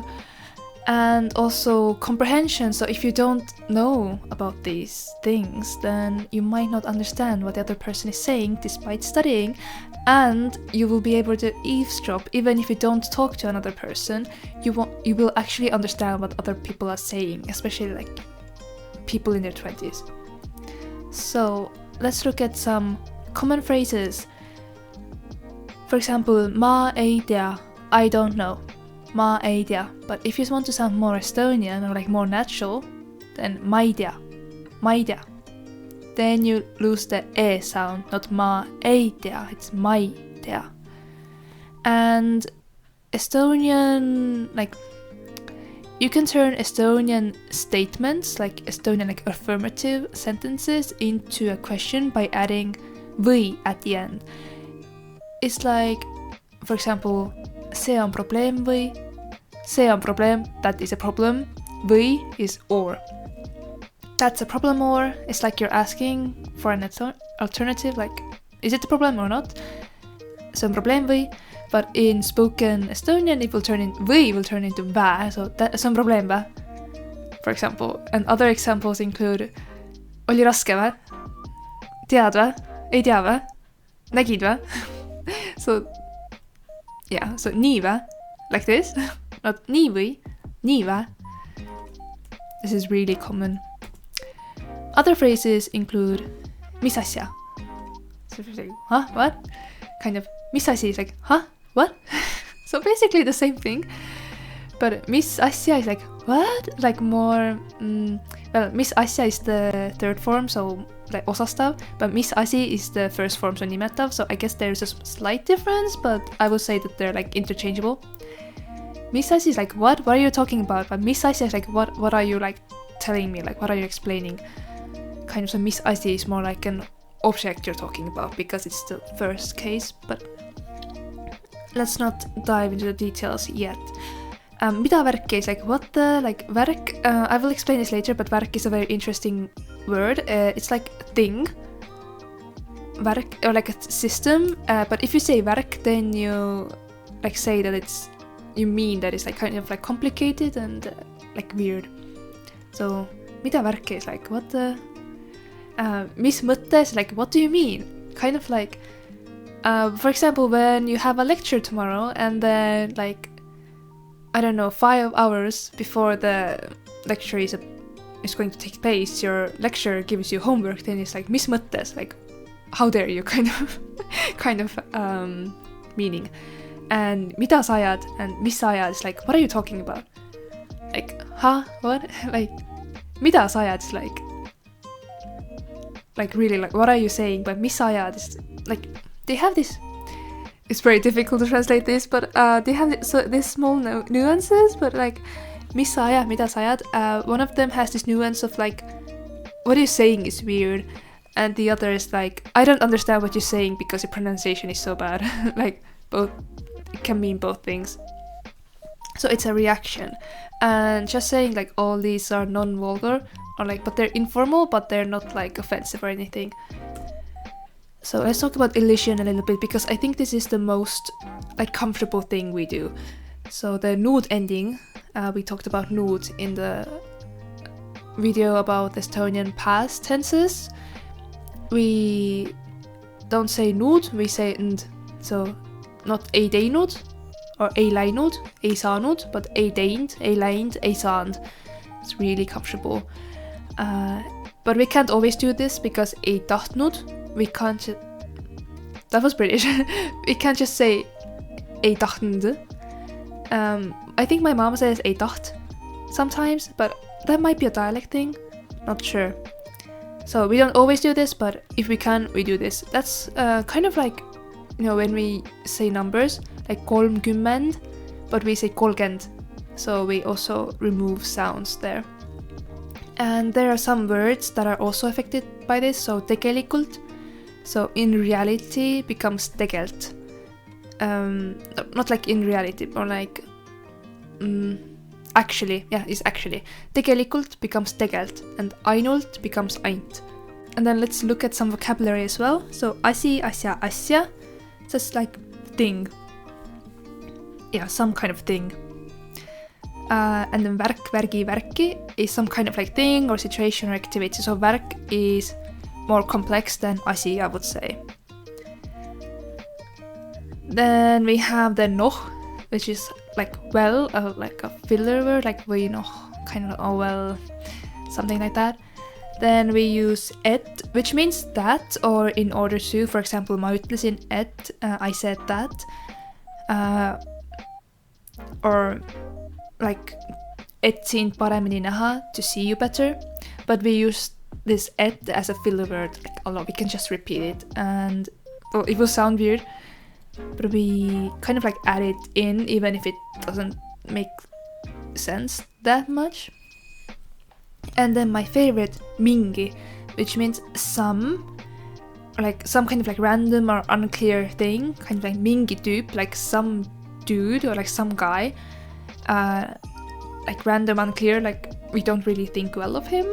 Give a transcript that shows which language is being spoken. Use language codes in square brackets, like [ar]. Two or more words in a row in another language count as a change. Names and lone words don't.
[en] And also comprehension. So if you don't know about these things, then you might not understand what the other person is saying despite studying, and you will be able to eavesdrop. Even if you don't talk to another person, you will actually understand what other people are saying, especially like people in their 20s. So let's look at some common phrases. For example, [et] ma ei tea, [en] I don't know. [et] Ma ei tea. [en] But if you want to sound more Estonian or like more natural, then [et] ma ei tea. Ma ei tea. [en] Then you lose the e sound, not [et] ma ei tea, it's mai tea. [en] And Estonian, like, you can turn Estonian statements, like Estonian like affirmative sentences, into a question by adding või at the end. It's like, for example, [et] see on probleem või, see on probleem, [en] that is a problem, või is or. That's a problem, or it's like you're asking for an alternative, like, is it a problem or not? [et] See on probleem või. [en] But in spoken Estonian, it will turn in või will turn into vä, so [et] see on probleem vä, [en] for example. And other examples include [et] oli raske vä, tead vä, ei tea vä, nägid vä. [en] So yeah, so [et] nii vä, [en] like this, not [et] nii või, nii vä. [en] This is really common. Other phrases include [et] mis asja. [en] So if you're like, huh, what? Kind of, [et] mis asi [en] is like, huh? What? So basically the same thing, but [et] mis asja [en] is like, what? Like more, well, [et] mis asja [en] is the third form, so like osastav, but [et] mis asi [en] is the first form, so nimetav, so I guess there's a slight difference, but I would say that they're like interchangeable. [et] Mis asi [en] is like, what are you talking about? But [et] mis asja [en] is like, what are you like telling me? Like, what are you explaining? Kind of, so [et] mis asi [en] is more like an object you're talking about, because it's the first case, but let's not dive into the details yet. [et] Mida värki [en] is like, what the, like värk, I will explain this later, but värk is a very interesting word. It's like a thing, värk, or like a system, but if you say värk, then you like say that it's, you mean that it's like kind of like complicated and like weird. So [et] mida värki [en] is like, what the, [et] mis mõttes, [en] like what do you mean? Kind of like, for example, when you have a lecture tomorrow and then like, I don't know, 5 hours before the lecture is going to take place, your lecturer gives you homework, then it's like [et] mis mõttes, [en] like how dare you, kind of meaning. And [et] mida sa ajad [en] and [et] mis sa ajad [en] is like, what are you talking about? Like, huh, what? Like, [et] mida sa ajad [en] is like really, like what are you saying? But [et] mis sa ajad [en] is like, they have this, it's very difficult to translate this, but they have this small nuances, but like [et] mis sa ajad, mida sa ajad, [en] one of them has this nuance of like, what you're saying is weird, and the other is like, I don't understand what you're saying because your pronunciation is so bad. Like both, it can mean both things. So it's a reaction, and just saying like all these are non-vulgar, or like, but they're informal, but they're not like offensive or anything. So let's talk about elision a little bit, because I think this is the most like comfortable thing we do. So the nuud ending, we talked about nuud in the video about Estonian past tenses. We don't say nuud, we say nd. So not [et] ei teinud or ei läinud, ei saanud, but ei teinud, ei läinud, ei saanud. [en] It's really comfortable. But we can't always do this because [et] ei tahtnud. [en] We can't. That was British. We can't just say [et] ei tahtnud. [en] I think my mom says [et] ei taht [en] sometimes, but that might be a dialect thing. Not sure. So we don't always do this, but if we can, we do this. That's kind of like, you know, when we say numbers, like 30, but we say 30. So we also remove sounds there. And there are some words that are also affected by this. So tegelikult, so in reality becomes tegelt. Not like in reality, or like actually, yeah, it's actually. Tegelikult becomes tegelt, and ainult becomes aint. And then let's look at some vocabulary as well. [et] So asi, asja, asja, [en] that's like thing. Yeah, some kind of thing. And then värk, värgi, värki is some kind of like thing or situation or activity. So värk is more complex than asi, I would say. Then we have the noh, which is like well, like a filler word, like [et] või noh, [en] kind of oh well, something like that. Then we use et, which means that or in order to. For example, [et] ma ütlesin et, [en] I said that. Or like [et] et sind paremini näha, [en] to see you better. But we use this et as a filler word, like although we can just repeat it, and well, it will sound weird, but we kind of like add it in even if it doesn't make sense that much. And then my favorite, mingi, which means some, like some kind of like random or unclear thing, kind of like [et] mingi tüüp, [en] like some dude or like some guy, like random, unclear, like we don't really think well of him.